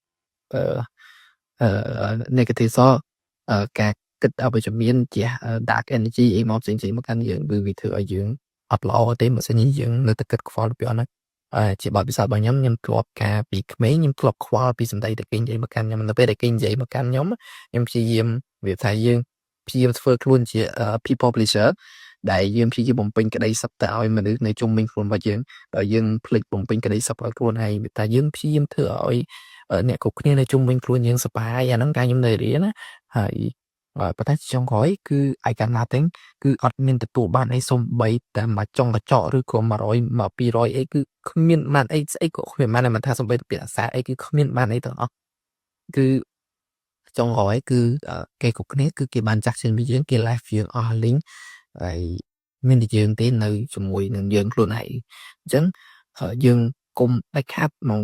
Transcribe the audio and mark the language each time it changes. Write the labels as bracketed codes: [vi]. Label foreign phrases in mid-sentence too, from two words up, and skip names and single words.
[km] negative ការគិតអវិជ្ជមានជា [en] dark energy [km] អីមកផ្សេងៗមកកាន់យើងគឺវាធ្វើឲ្យយើងអត់ល្អទេបើសិនជាយើងនៅតែគិតខ្វល់ពីអស់ហ្នឹងជាបទពិសោធន៍របស់ខ្ញុំធ្លាប់ការពីក្មេងខ្ញុំធ្លាប់ខ្វល់ពីសម្ដីដែលគេនិយាយមកកាន់ខ្ញុំនៅពេលដែលគេនិយាយមកកាន់ខ្ញុំព្យាយាមវាថាយើងព្យាយាមធ្វើខ្លួនជា [en] people pleaser [km] ដែលយើងព្យាយាមបំពេញក្តីសុខទៅឲ្យមនុស្សនៅជុំវិញខ្លួនរបស់យើងដោយយើងភ្លេចបំពេញក្តីសុខឲ្យខ្លួនឯងតែយើងព្យាយាមធ្វើឲ្យអ្នកគ្រប់គ្នានៅជុំវិញខ្លួនយើងសប្បាយអាហ្នឹងការខ្ញុំនៅរៀនណាហើយប៉ុន្តែចុងក្រោយ គឺ [en] I got nothing [km] គឺអត់មានទទួលបានអីសូម្បីតែមួយចុងកញ្ចក់ឬក៏100មក200អីគឺគ្មានបានអីស្អីក៏គ្មានបានតែមិនថាសូម្បីតែពាក្យអាសាអីគឺគ្មានបានអីទាំងអស់គឺចុងក្រោយគឺគេគ្រប់គ្នាគឺគេបានចាស់ជាងយើងគេ live យើងអស់លីងហើយមានតែយើងទេនៅជាមួយនឹងយើងខ្លួនឯងអញ្ចឹងយើងកុំដាច់ខាត់ហ្មង